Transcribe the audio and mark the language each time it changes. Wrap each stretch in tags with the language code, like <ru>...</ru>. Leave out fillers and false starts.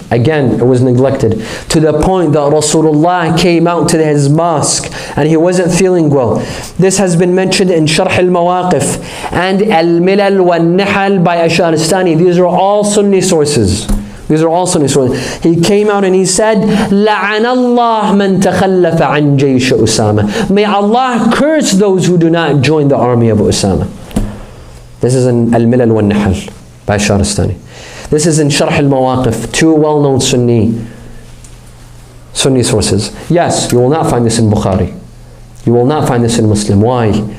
<en>Again, it was neglected. To the point that Rasulullah came out to his mosque and he wasn't feeling well. This has been mentioned in Sharh al-Mawaqif and Al-Milal wal-Nihal by Asharistani. These are all Sunni sources. These are all Sunni sources. He came out and he said,</en> <ar>لَعَنَ اللَّهُ مَنْ تَخَلَّفَ عَنْ جَيْشِ أُسَامَةَ.</ar> <en>May Allah curse those who do not join the army of Usama. This is in Al-Milal wal-Nihal by Asharistani. This is in Sharh al-Mawaqif, two well-known Sunni sources. Yes, you will not find this in Bukhari. You will not find this in Muslim. Why?</en>